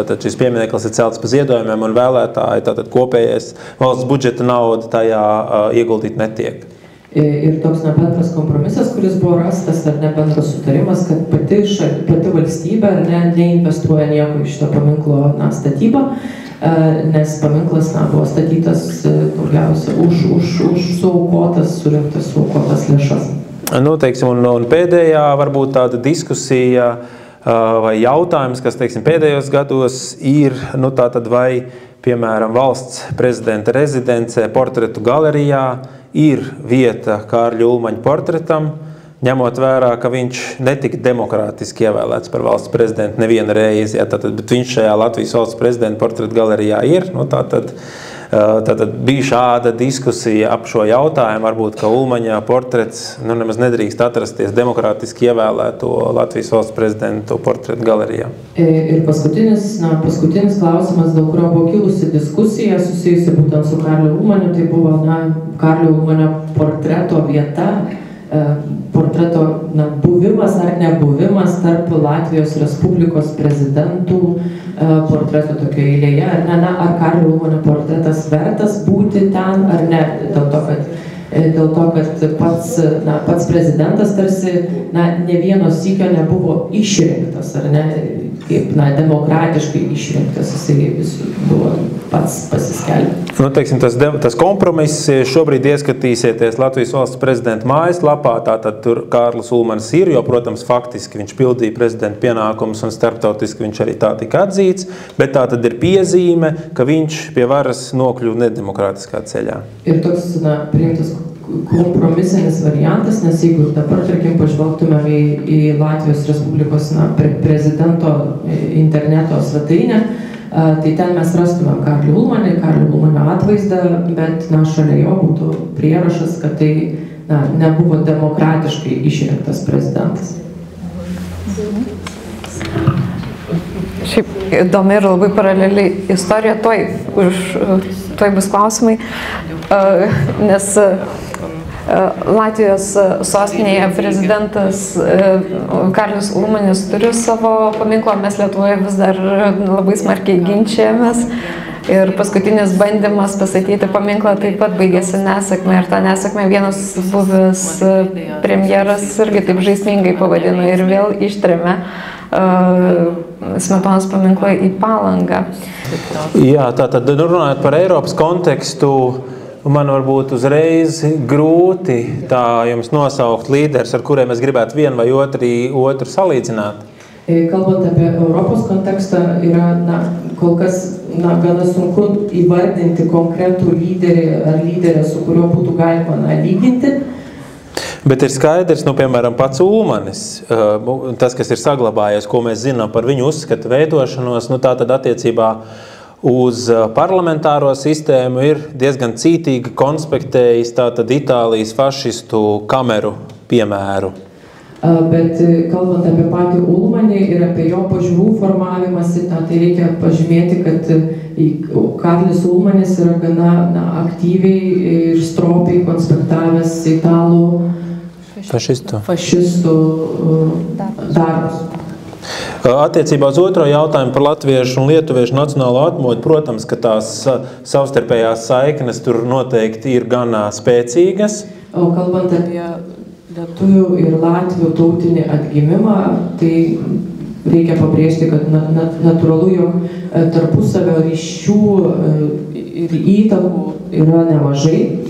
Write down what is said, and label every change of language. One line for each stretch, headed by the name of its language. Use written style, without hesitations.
Latvian: Tātad šis piemineklis ir celts pa ziedojumiem un vēlētāji, tātad kopējais valsts budžeta nauda tajā ieguldīt netiek.
Lithuanian: Ir toks bendras kompromisas, kuris buvo rastas, ar ne bendras sutarimas, kad pati valstybė neinvestuoja nieko iš šito paminklo statybą, nes paminklas buvo statytas daugiausia už surinktas suaukotas lėšas.
Latvian: Teiksim, un pēdējā varbūt tāda diskusija vai jautājums, kas, teiksim, pēdējos gados ir, tātad vai, piemēram, valsts prezidenta rezidencē portretu galerijā ir vieta Kārļa Ulmaņa portretam, ņemot vērā, ka viņš netika demokrātiski ievēlēts par valsts prezidentu nevienu reizi, bet viņš šajā Latvijas valsts prezidenta portretu galerijā ir. Tātad bija šāda diskusija ap šo jautājumu, varbūt, ka Ulmaņa portrets nemaz nedrīkst atrasties demokrātiski ievēlēto Latvijas valsts prezidentu portretu galerijā.
Lithuanian: Ir paskutinis klausimas, dėl kurio buvo kilusi diskusija susijusi būtent su Kārliu Ulmaniu, tai buvo Kārlio Ulmanio portreto vieta, portreto buvimas ar nebuvimas tarp Latvijos Respublikos prezidentų portreto tokio eilėje, ar Kārlio Ulmanio portretas vertas būti ten ar ne, dėl to, kad pats prezidentas tarsi ne vieno sykio nebuvo išrinktas, ar ne, kaip demokratiškai išrinktas, jisai buvo pats pasiskelbė.
Latvian: Teiksim, tas kompromiss šobrīd ieskatīsieties Latvijas valsts prezidenta mājaslapā, tātad tur Kārlis Ulmanis ir, jo, protams, faktiski viņš pildīja prezidenta pienākumus un starptautiski viņš arī tā tika atzīts, bet tā tad ir piezīme, ka viņš pie varas nokļuva nedemokrātiskā ceļā.
Lithuanian: Ir toks, priimtas kompromisinis variantas, nes jeigu dabar, tarkim, pažvelgtumėm į Latvijos Respublikos prezidento interneto svetainę, tai ten mes rastumėm Kārlį Ulmanio atvaizdą, bet šalia jo būtų prierašas, kad tai nebuvo demokratiškai išrinktas prezidentas. Šiaip įdomi ir labai paraleli istorija, tuoj bus klausimai, nes Latvijos sostinėje prezidentas Kārlis Ulmanis turi savo paminklą, mes Lietuvoje vis dar labai smarkiai ginčijamės. Ir paskutinis bandymas pastatyti paminklą taip pat baigėsi nesėkme. Ir tą nesėkmę vienas buvęs premjeras irgi taip žaismingai pavadino ir vėl ištrėmė Smetonos paminklą į Palangą.
Latvian: Jā, tātad runājot par Eiropas kontekstu, man varbūt uzreiz grūti tā jums nosaukt līderis, ar kuriem es gribētu vienu vai otru salīdzināt.
Lithuanian: Kalbant apie Europos kontekstą, yra kol kas gana sunku įvardinti konkretų lyderį ar lyderę, su kuriuo būtų galima lyginti.
Latvian: Bet ir skaidrs, piemēram, pats Ulmanis, tas, kas ir saglabājies, ko mēs zinām par viņu uzskatu veidošanos, tā tad attiecībā uz parlamentāro sistēmu ir diezgan cītīgi konspektējis tātad Itālijas fašistu kameru piemēru.
Lithuanian: Bet kalbant apie patį Ulmanį ir apie jo pažiūrų formavimąsi, tai reikia pažymėti, kad Kārlis Ulmanis yra gana aktyviai ir stropiai konspektavęs italų fašistų darbus.
Latvian: Attiecībā uz otro jautājumu par latviešu un lietuviešu nacionālo atmodu, protams, ka tās savstarpējās saiknes tur noteikti ir gan spēcīgas.
Lithuanian: Kalbant apie lietuvių ir latvių tautinį atgimimą, tai reikia pabrėžti, kad natūralu, jog tarpusavio ryšių ir įtakų yra nemažai.